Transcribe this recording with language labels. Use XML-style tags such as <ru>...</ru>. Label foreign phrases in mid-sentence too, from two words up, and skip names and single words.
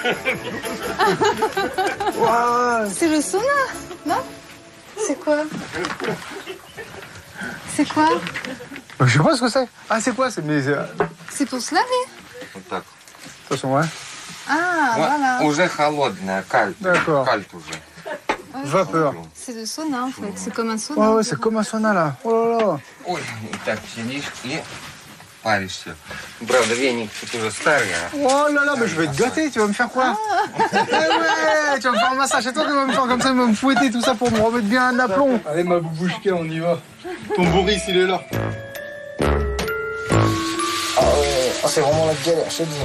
<fr>Wow. C'est le sauna, non? C'est quoi? C'est quoi? Je sais pas ce que c'est. Ah, c'est quoi? C'est pour se laver. De toute façon, ouais. Ah, voilà.</fr> <ru>Уже холодная, кальт.</ru> <fr>D'accord.</fr> <ru>Кальт уже.</ru> <fr>Vapeur. C'est le sauna, en fait. C'est comme un sauna. Ouais, c'est comme un sauna, là. Oh là là.</fr> <ru>Ой, так сидишь и паришься. Правда, веник тут уже старый.</ru> <fr>Oh là là, mais je vais te gâter, tu vas me faire quoi? Eh ouais, tu vas me faire un massage, c'est toi qui vas me faire comme ça, tu vas me fouetter tout ça pour me remettre bien un aplomb. Allez, ma boubouchka, on y va. Ton Boris, il est là. Ah ouais, c'est vraiment la galère, je te dis.</fr>